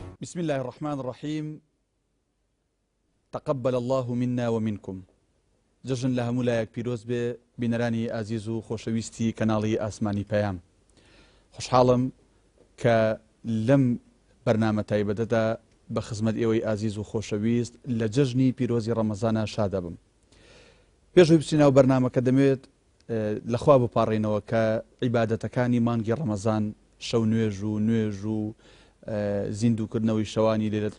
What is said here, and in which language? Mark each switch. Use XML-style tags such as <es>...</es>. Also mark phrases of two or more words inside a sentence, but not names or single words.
<ar>بسم الله الرحمن الرحيم. تقبل الله منا ومنكم.</ar> <ckb>جژن لە هەموو لایەک پیرۆز بێ بینەرانی ئازیز و خۆشەویستی کەناڵی ئاسمانی پەیام. خۆشحاڵم کە لەم بەرنامە تایبەتەدا بە خزمەت ئێوەی ئازیز و خۆشەویست لە جژنی پیرۆزی ڕەمەزانە شادە بم. پێشەوەی بچینەوە بەرنامەکە دەمەوێت لەخوا بپاڕێنەوە کە عیبادەتەکانی مانگی ڕەمەزان شەو نوێژ و زیندووکردنەوەی شەوانی لەیلەتوڵ</ckb>